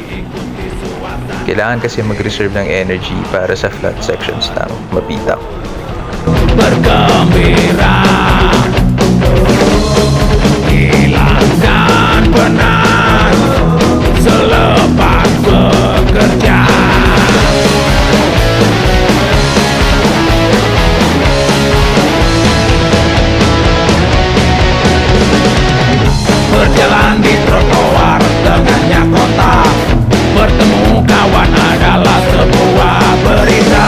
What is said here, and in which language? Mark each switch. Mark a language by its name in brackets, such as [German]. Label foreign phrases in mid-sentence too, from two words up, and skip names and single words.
[Filipino] Kailangan kasi mag-reserve ng energy para sa [English] flat sections [Filipino] ng Mabitak. [Indonesian] Bergembira, hilangkan penat selepas bekerja. Berjalan di trotoar tengahnya kota, bertemu kawan adalah sebuah berita.